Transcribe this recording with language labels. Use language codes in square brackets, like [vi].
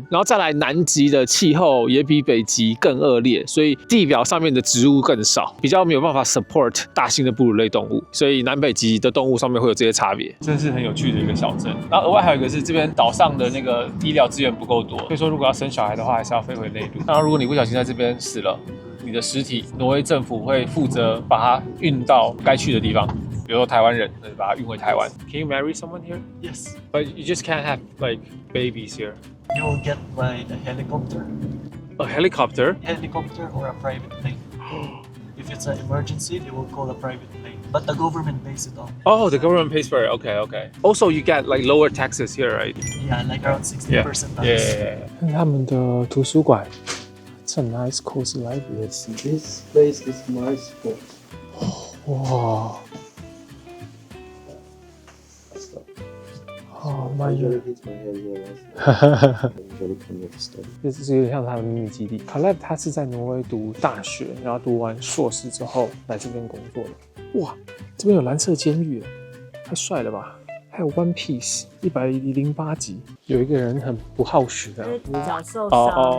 [zh] 然后再来，南极的气候也比北极更恶劣，所以地表上面的植物更少，比较没有办法 support 大型的哺乳类动物，所以南北极的动物上面会有这些差别。真是很有趣的一个小镇。然后额外还有一个是这边岛上的那个医疗资源不够多，所以说如果要生小孩的话，还是要飞回内陆。当然，如果你不小心在这边死了，你的尸体，挪威政府会负责把它运到该去的地方，比如说台湾人，把它运回台湾。 [en] Can you marry someone here? Yes. But you just can't have like babies here. You will get by the helicopter. A helicopter? Helicopter or a private plane. If it's an emergency, they will call a private plane. But the government pays it off. Oh, the government pays for it. Okay, okay. Also, you get like lower taxes here, right? Yeah, like around 60% tax. Yeah. [zh] 看他们的图书馆， [en] It's a nice cozy library. Yes, this place is my spot. 哇，哦，My Usually hit my head here last night. Usually come here to study. [zh] 这是有点像他的秘密基地。Caleb 他是在挪威读大学，然后读完硕士之后来这边工作的。哇，这边有蓝色监狱，太帅了吧！还有 One Piece 108集，有一个人很不好学的。主角受伤。